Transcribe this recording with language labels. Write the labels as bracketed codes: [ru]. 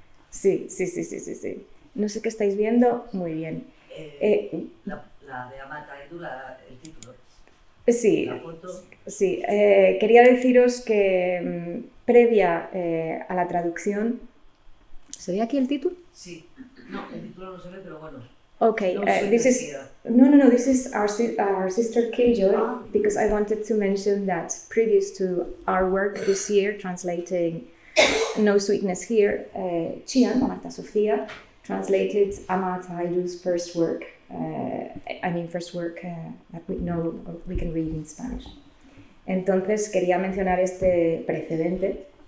[es] Sí. No sé qué estáis viendo. Muy bien. La de Amata Aidu, el título. Sí, La foto. sí. Quería deciros que previa a la traducción... ¿Se ve aquí el título? Sí. No, el título no se ve, pero bueno. Okay, No [en] this is this is our sister Killjoy, because I wanted to mention that previous to our work this year translating No Sweetness Here, Chian, Marta Sofía, translated Amata Aidu's first work. First work that we know we can read in Spanish. [es] Entonces quería mencionar este precedente.